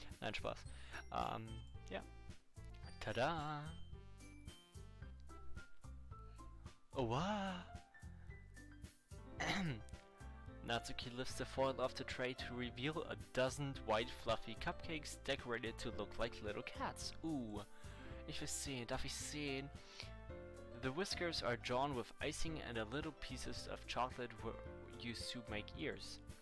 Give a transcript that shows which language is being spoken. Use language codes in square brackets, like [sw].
[de] Nein, Spaß. Ja. Tada! [en] Oh, wow! Natsuki lifts the foil off the tray to reveal a dozen white fluffy cupcakes decorated to look like little cats. [de] Ooh, ich will sehen, darf ich sehen? [en] The whiskers are drawn with icing and a little pieces of chocolate were used to make ears.